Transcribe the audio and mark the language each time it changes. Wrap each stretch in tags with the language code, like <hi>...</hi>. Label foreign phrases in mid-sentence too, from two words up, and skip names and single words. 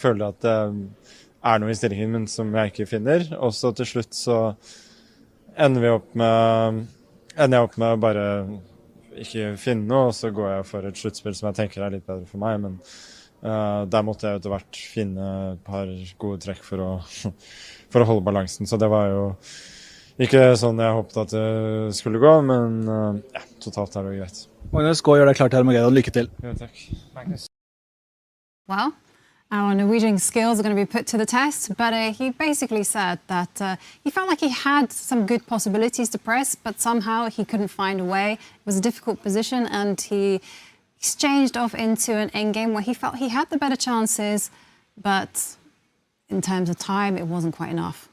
<no>føler at det noe I stillingen min som jeg ikke finner, og så til slutt så ender jeg opp med å bare ikke finne noe, og så går jeg for et sluttspill som jeg tenker litt bedre for meg, men der måtte jeg etter hvert finne et par gode trekk for å holde balansen, så det var jo ikke sånn jeg håpet at det skulle gå, men ja, totalt det greit. Magnus, gå og gjør deg klar til Armageddon. Lykke til. Ja, takk. Magnus.</no> <en>Well, our Norwegian skills are going to be put to the test, but he basically said that he felt like he had some good possibilities to press, but somehow he couldn't find a way. It was a difficult position, and he exchanged off into an endgame where he felt he had the better chances, but in terms of time, it wasn't quite enough.</en>